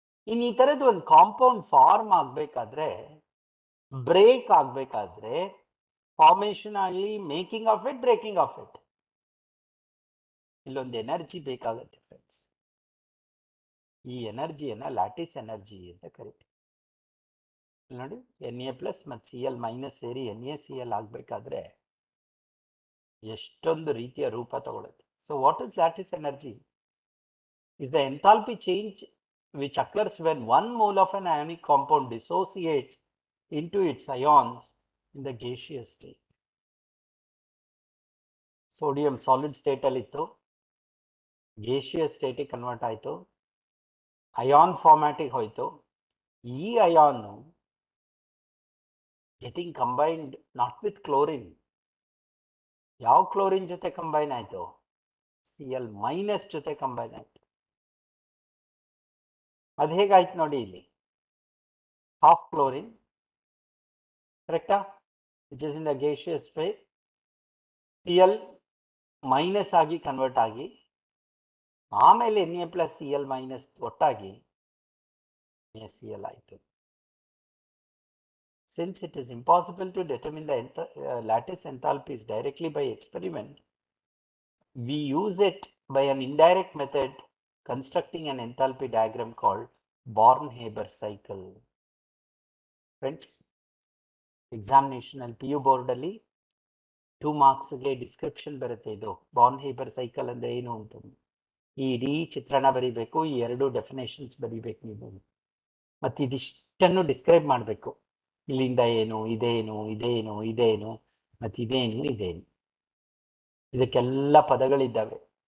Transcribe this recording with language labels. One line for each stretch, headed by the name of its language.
Kannada: ಇನ್ನು ಈ ತರದ್ದು ಒಂದು ಕಾಂಪೌಂಡ್ ಫಾರ್ಮ್ ಆಗ್ಬೇಕಾದ್ರೆ, ಬ್ರೇಕ್ ಆಗ್ಬೇಕಾದ್ರೆ, ಫಾರ್ಮೇಶನ್ ಆಗಲಿ,
English: making of it, breaking of it,
Kannada: ಇಲ್ಲೊಂದು ಎನರ್ಜಿ ಬೇಕಾಗುತ್ತೆ ಫ್ರೆಂಡ್ಸ್. ಈ ಎನರ್ಜಿಯನ್ನ ಲ್ಯಾಟಿಸ್ ಎನರ್ಜಿ ಅಂತ ಕರಿತೀವಿ ನೋಡಿ. Na+ ಮತ್ತು Cl- ಸೇರಿ NaCl ಆಗ್ಬೇಕಾದ್ರೆ ಎಷ್ಟೊಂದು ರೀತಿಯ ರೂಪ ತಗೊಳುತ್ತೆ.
English: So what is lattice energy? is the enthalpy change which occurs when 1 mole of an ionic compound dissociates into its ions in the gaseous state.
Kannada: Sodium solid state ಅಲ್ಲಿ ಇತ್ತು, gaseous ಸ್ಟೇಟಿಗೆ convert ಆಯಿತು, ion ಫಾರ್ಮ್ಯಾಟಿಗೆ ಹೋಯ್ತು.
English: ಈ ion getting combined not with chlorine.
Kannada: ಯಾವ chlorine ಜೊತೆ combine ಆಯಿತು? Cl- ಜೊತೆ combine ಆಯಿತು. ಅದು ಹೇಗಾಯ್ತು ನೋಡಿ ಇಲ್ಲಿ, ಹಾಫ್ ಕ್ಲೋರಿನ್, ಕರೆಕ್ಟಾ,
English: which is in the gaseous phase,
Kannada: Cl- ಆಗಿ ಕನ್ವರ್ಟ್ ಆಗಿ, ಆಮೇಲೆ Na+ Cl- ಒಟ್ಟಾಗಿ NaCl ಆಯಿತು.
English: Since it is impossible to determine the lattice enthalpies directly by experiment, we use it by an indirect method, constructing an enthalpy diagram called Born-Haber cycle. Friends, examination and PU board
Kannada: ಅಲ್ಲಿ 2 marksಗೆ description ಬರುತ್ತೆ. ಇದು Born-Haber cycle ಅಂದ್ರೆ ಏನು ಅಂತ ಈ ಇಡೀ ಚಿತ್ರಣ ಬರೀಬೇಕು, ಈ 2 ಡೆಫಿನೇಷನ್ಸ್ ಬರೀಬೇಕು ನೀವು, ಮತ್ತು ಇದಿಷ್ಟನ್ನು ಡಿಸ್ಕ್ರೈಬ್ ಮಾಡಬೇಕು. ಇಲ್ಲಿಂದ ಏನು, ಇದೇನು, ಇದೇನು, ಇದೇನು, ಮತ್ತು ಇದೇನು, ಇದೇನು, ಇದಕ್ಕೆಲ್ಲ ಪದಗಳಿದ್ದಾವೆ.